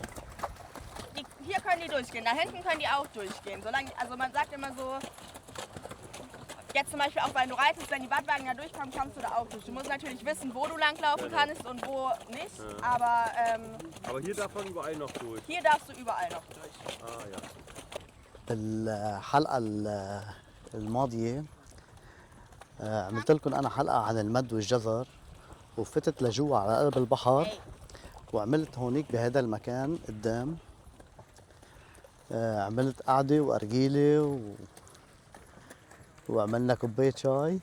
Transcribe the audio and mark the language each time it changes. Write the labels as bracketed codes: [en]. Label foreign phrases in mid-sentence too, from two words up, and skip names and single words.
[de] Hier können die durchgehen, da hinten können die auch durchgehen. Solange, also man sagt immer so, jetzt zum Beispiel auch weil du reitest, wenn die Badwagen da durchkommen, kommst du da auch durch. Du musst natürlich wissen, wo du langlaufen kannst und wo nicht. Aber hier darf man überall noch durch. Hier darfst du überall noch durch. Ah ja. [ar] بالحلقة الماضية عملت لكم أنا حلقة عن المد والجزر، وفتت لجوا على قلب البحر وعملت هونيك بهذا المكان قدام. عملت قعدة وأرجيلة وعملنا كوباية شاي.